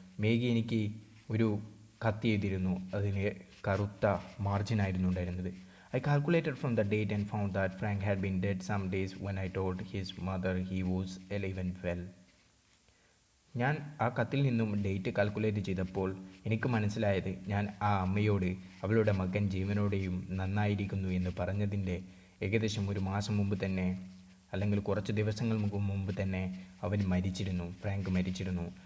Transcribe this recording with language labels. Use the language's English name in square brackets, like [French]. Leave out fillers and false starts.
[Malayalam] മേഗി എനിക്ക് ഒരു കത്ത് എഴുതിയിരുന്നു. അതിന് കറുത്ത മാർജിനായിരുന്നു ഉണ്ടായിരുന്നത്. [English] I calculated from the date and found that Frank had been dead some days when I told his mother he was alive and well. [Malayalam] ഞാൻ ആ കത്തിൽ നിന്നും ഡേറ്റ് കാൽക്കുലേറ്റ് ചെയ്തപ്പോൾ എനിക്ക് മനസ്സിലായത് ഞാൻ ആ അമ്മയോട് അവളുടെ മകൻ ജീവനോടെയും നന്നായിരിക്കുന്നു എന്ന് പറഞ്ഞതിൻ്റെ ഏകദേശം ഒരു മാസം മുമ്പ് തന്നെ, അല്ലെങ്കിൽ കുറച്ച് ദിവസങ്ങൾ മുമ്പ് തന്നെ ഫ്രാങ്ക് മരിച്ചിരുന്നു.